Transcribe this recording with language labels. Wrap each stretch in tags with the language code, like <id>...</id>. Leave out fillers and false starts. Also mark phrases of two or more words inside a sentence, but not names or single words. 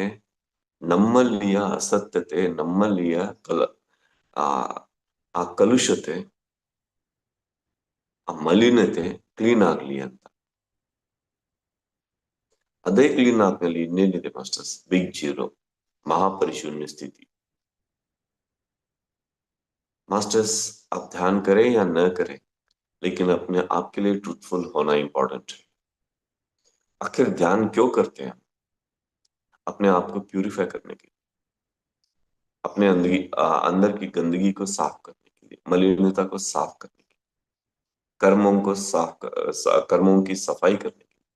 <kn>ನಮ್ಮಲ್ಲಿಯ ಅಸತ್ಯತೆ, ನಮ್ಮಲ್ಲಿಯ ಆ ಆ ಕಲುಷತೆ, ಆ ಮಲಿನತೆ ಕ್ಲೀನ್ ಆಗ್ಲಿ ಅಂತ। ಅದೇ ಕ್ಲೀನ್ ಆದ್ಮೇಲೆ ಇನ್ನೇನಿದೆ ಮಾಸ್ಟರ್ಸ್?</kn> <en>big zero,</en> <hi>महापरिशून्य स्थिति। मास्टर्स आप ध्यान करें या न करें, लेकिन अपने आप के लिए ट्रूथफुल होना इंपॉर्टेंट है। आखिर ध्यान क्यों करते हैं? अपने आप को प्यूरिफाई करने के लिए, अपने अंदर की गंदगी को साफ करने के लिए, मलिनता को साफ करने के लिए, कर्मों की सफाई करने के लिए।</hi>